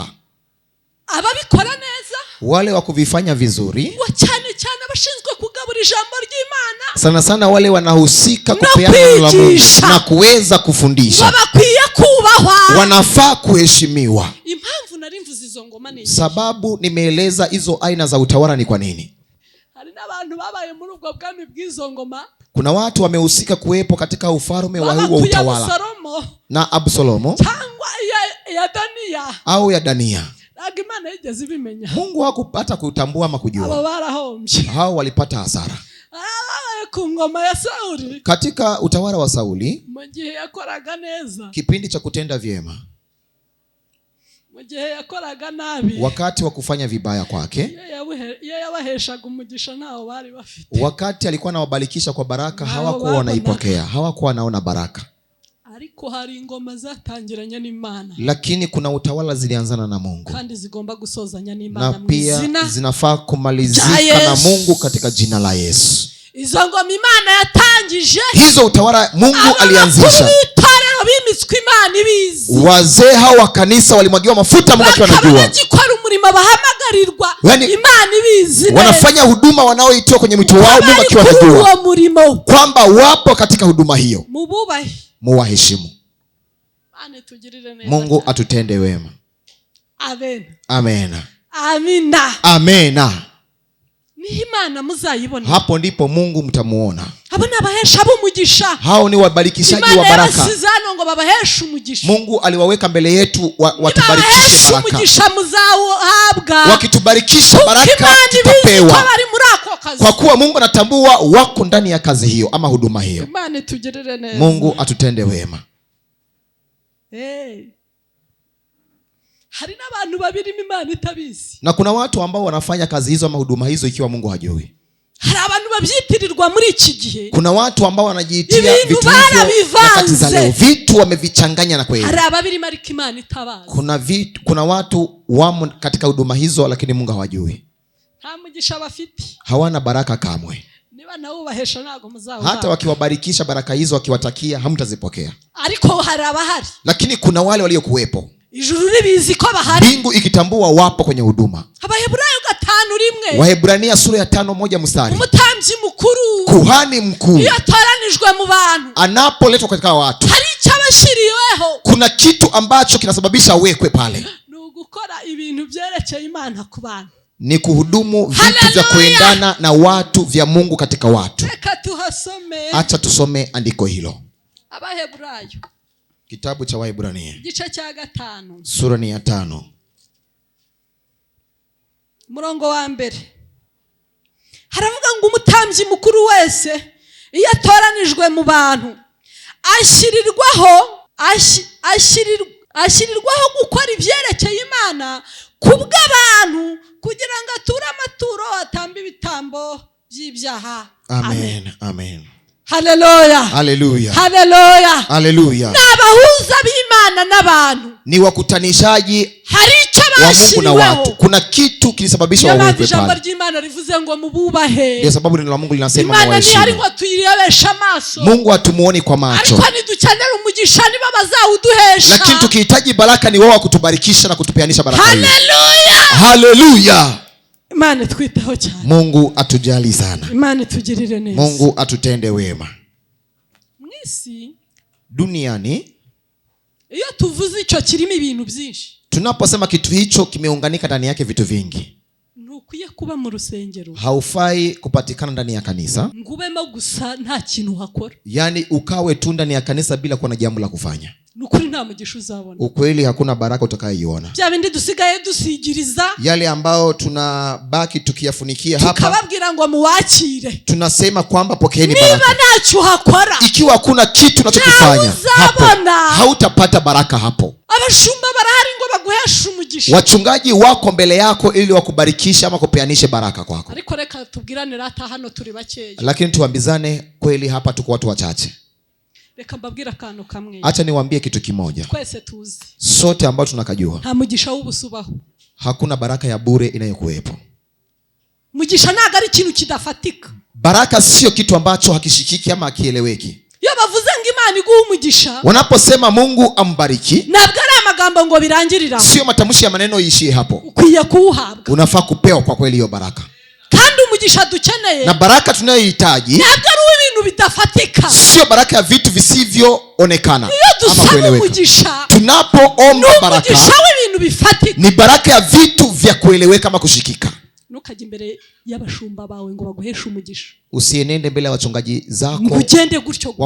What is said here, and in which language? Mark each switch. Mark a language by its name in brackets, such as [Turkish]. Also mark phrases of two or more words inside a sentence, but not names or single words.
[Kinyarwanda] Ababikora neza, [Swahili] wale wa kuvifanya vizuri, [Kinyarwanda] cyane cyane abashinzwe kugabura ijambo ry'Imana, [Swahili] sana sana wale wanahusika kupeana neno la Mungu na kuweza kufundisha, [Kinyarwanda] bakwiye kubahwa, [Swahili] wanafaa kuheshimiwa. [Kinyarwanda] Impamvu narimvuze izo ngoma ni [Swahili] sababu nimeeleza hizo aina za utawala ni kwa nini. [Kinyarwanda] Hari n'abantu babaye muri ubwo bwami bw'izo ngoma, [Swahili] kuna watu wamehusika kuwepo katika ufalme wa huo utawala, na Absalomo [Kinyarwanda] cyangwa ya Daniya [Swahili] au ya Daniya. [Kinyarwanda] Imana yigeze ibimenya, [Swahili] Mungu hakupata kutambua ama kujua. [Kinyarwanda] Abo barahombye, [Swahili] hao walipata hasara. [Kinyarwanda] Ku ngoma ya Sauli, [Swahili] katika utawala wa Sauli, [Kinyarwanda] mu gihe yakoraga neza, [Swahili] kipindi cha kutenda vyema, [Kinyarwanda] mu gihe yakoraga nabi, [Swahili] wakati wa kufanya vibaya kwake, [Kinyarwanda] yeye yabaheshaga umugisha nao bari bafite, [Swahili] wakati alikuwa anawabarikisha kwa baraka, hawakuwa wanaipokea, hawakuwa wanaona baraka. [Kinyarwanda] Ariko hari ingoma zatangiranye n'Imana, [Swahili] lakini kuna utawala zilianzana na Mungu, [Kinyarwanda] kandi zigomba gusozanya n'Imana, [Swahili] na pia zinafaa kumalizika na Mungu katika jina la Yesu. [Kinyarwanda] Izo ngoma Imana yatangije, [Swahili] hizo utawala Mungu alianzisha, [Kinyarwanda] bimitswe Imana ibizi, [Swahili] wazee hao wa kanisa walimwagiwa mafuta Mungu akiwa anajua, [Kinyarwanda] bakora umurimo bahamagarirwa, Imana ibizi, [Swahili] wanafanya huduma wanaoitoa kwenye mwito wao Mungu akiwa anajua kwamba wapo katika huduma hiyo. [Kinyarwanda] Mububahe, [Swahili] muwaheshimu. Mungu atutende wema. [Kinyarwanda] Amen. Amena. [Swahili] Amina. [Kinyarwanda] Amena. Ni Imana muzayibona, [Swahili] hapo ndipo Mungu mtamuona. [Kinyarwanda] abo nabahesha bumugisha, [Swahili] hao ni wabarikishaji wa baraka. [Kinyarwanda] Imana ngo babahesha umugisha. [Swahili] Mungu aliwaweka mbele yetu watubarikishe baraka. [Kinyarwanda] Umugisha muzahabwa. [Swahili] Wakitubarikisha baraka tutapewa. Kwa kuwa Mungu anatambua wako ndani ya kazi hiyo ama huduma hiyo. [Kinyarwanda] Imana tugirire neza. [Swahili] Mungu atutende wema. [Kinyarwanda] Hari n'abantu babiri Imana itabizi. [Swahili] Na kuna watu ambao wanafanya kazi hizo ama huduma hizo ikiwa Mungu hajui. [Kinyarwanda] Hari abantu babyitirirwa muri iki gihe. [Swahili] Kuna watu ambao wanajiitia vitu hivyo nyakati za leo. Vitu wamevichanganya na kweli. [Kinyarwanda] Hari ababiri marika Imana itabazi. [Swahili] Kuna watu wamo katika huduma hizo lakini Mungu hawajui. [Kinyarwanda] Nta mugisha bafite. [Swahili] Hawana baraka kamwe. [Kinyarwanda] Niba nawo bahesha nago muzao. [Swahili] Hata wakiwabarikisha baraka hizo wakiwatakia hamtazipokea. [Kinyarwanda] Ariko hari abahari. [Swahili] Lakini kuna wale waliokuwepo. [Kinyarwanda] Ijuru ribizi ko bahari. [Swahili] Mbingu ikitambua wapo kwenye huduma. [Kinyarwanda] Abahebrayo 5:1. [Swahili] Waebrania sura ya 5:1 mstari. [Kinyarwanda] Umutambyi mukuru. [Swahili] Kuhani mkuu. [Kinyarwanda] Iyo atoranijwe mu bantu. [Swahili] Anapoletwa katika watu. [Kinyarwanda] Hari cyabashiriweho. [Swahili] Kuna kitu ambacho kinasababisha wekwe pale. [Kinyarwanda] Nugukora ibintu byerekeye Imana ku bantu. [Swahili] Ni kuhudumu vitu vya kuendana na watu vya Mungu katika watu. Acha tusome andiko hilo. [Kinyarwanda] Abahebrayo. [Swahili] Kitabu cha Waebrania. [Kinyarwanda] Gice cya 5. [Swahili] Sura ni ya 5. [Kinyarwanda] Murongo wa mbere. Haravuga ngo umutambyi mukuru wese iyo atoranijwe mu bantu ashyirirwaho gukora ibyerekeye Imana kubw'abantu kugira ngo ature amaturo atamba ibitambo by'ibyaha. Amen. Amen. Haleluya. Haleluya. Haleluya. Haleluya. Nabahuza b'Imana n'abantu. [Swahili] Ni wakutanishaji [Kinyarwanda] hari icyo bashiriweho. [Swahili] Wa Mungu na watu. Kuna kitu kilisababisha wawekwe pale. [Kinyarwanda] Jambo ry'Imana rivuze ngo mububahe. [Swahili] Ndio sababu neno la Mungu linasema mwaheshimu. [Kinyarwanda] Imana ni ari ngo tuyirebesha amaso. [Swahili] Mungu hatumuoni kwa macho. [Kinyarwanda] Ariko nidukenera umugisha niba bazawuduhesha. [Swahili] Lakini tukihitaji baraka ni wao wa kutubarikisha na kutupeanisha baraka hizo. Haleluya. Haleluya. [Kinyarwanda] Imana twitaho cyane. [Swahili] Mungu atujali sana. [Kinyarwanda] Imana tugirire neza. [Swahili] Mungu atutende wema. [Kinyarwanda] Mwisi [Swahili] duniani [Kinyarwanda] iyo tuvuze icyo kirimo ibintu byinshi. [Swahili] Tunaposema kitu hicho kimeunganika ndani yake vitu vingi. [Kinyarwanda] Nukwiye kuba mu rusengero. [Swahili] Haufai kupatikana ndani ya kanisa. [Kinyarwanda] Ngubemo gusa nta kintu hakora. [Swahili] Yaani ukawe tu ndani ya kanisa bila kuwa na jambo la kufanya. [Kinyarwanda] Nukuri nta mugisha uzabona. [Swahili] Ukweli hakuna baraka utakayoiona. [Kinyarwanda] Bya bindi dusigaye dusigiriza. [Swahili] Yale ambao tunabaki tukiyafunikia hapa. [Kinyarwanda] Tukababwira ngo muwakire. [Swahili] Tunasema kwamba pokeeni baraka. [Kinyarwanda] Niba ntacyo hakora. [Swahili] Ikiwa hakuna kitu unachokifanya hapo, hautapata baraka hapo. [Kinyarwanda] Abashumba barahari ngo baguheshe umugisha. [Swahili] Wachungaji wako mbele yako ili wakubarikishe ama kupeanishe baraka kwako. [Kinyarwanda] Ariko reka tubwirane rata hano turi bakeya. [Swahili] Lakini tuambizane kweli hapa tuko watu wachache. [Kinyarwanda] Reka mbabwira akantu kamwe. [Swahili] Acha niwaambie kitu kimoja. [Kinyarwanda] Twese tuzi. [Swahili] Sote ambao tunakajua. [Kinyarwanda] Nta mugisha w'ubusubaho. [Swahili] Hakuna baraka ya bure inayokuwepo. [Kinyarwanda] Mugisha ntago ari ikintu kidafatika. [Swahili] Baraka sio kitu ambacho hakishikiki ama hakieleweki. [Kinyarwanda] Iyo bavuze ngo Imana iguha umugisha. [Swahili] Wanaposema Mungu ambariki. [Kinyarwanda] Ntabwo ari amagambo ngo birangirira. [Swahili] Sio matamshi ya maneno yishie hapo. [Kinyarwanda] Ukwiye kuuhabwa. [Swahili] Unafaa kupewa kwa kweli hiyo baraka. [Kinyarwanda] Kandi umugisha dukeneye. [Swahili] Na baraka tunayohitaji. [Kinyarwanda] Ntabwo ari ibintu bidafatika. [Swahili] Sio baraka ya vitu visivyoonekana ama kueleweka. Tunapoomba baraka. [Kinyarwanda] Ibintu bifatika. [Swahili] Ni baraka ya vitu vya kueleweka ama kushikika. [Kinyarwanda] Ntukajye imbere y'abashumba bawe ngo baguheshe umugisha. [Swahili] Usienende mbele ya wachungaji zako. [Kinyarwanda] Ngugende gutyo gusa.